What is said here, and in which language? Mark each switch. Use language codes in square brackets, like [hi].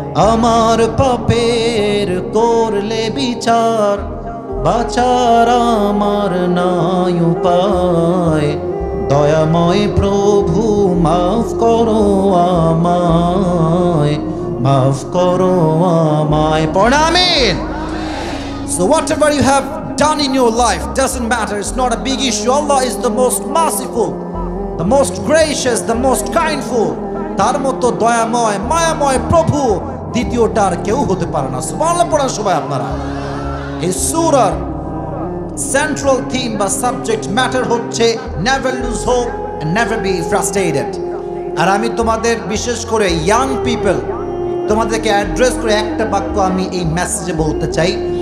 [bn] আমার পাপের করলে বিচার, বাঁচার আমার নাই উপায়। দয়াময় প্রভু মাফ করো আমায়, মাফ করো আমায়। পড়া আমিন। [en] So whatever you have done in your life doesn't matter, it's not a big issue. Allah is the most merciful, the most gracious, the most kindful. [bn] তার মতো দয়াময় মায়াময় প্রভু দ্বিতীয়টার কেউ হতে পারে না। সুবহানাল্লাহ পড়া সবাই আপনারা। এই সূরার সেন্ট্রাল থিম বা সাবজেক্ট ম্যাটার হচ্ছে [en] Never lose hope and never be frustrated. [bn] আর আমি তোমাদের, বিশেষ করে ইয়াং পিপল, তোমাদেরকে অ্যাড্রেস করে একটা বাক্য আমি এই মেসেজে বলতে চাই।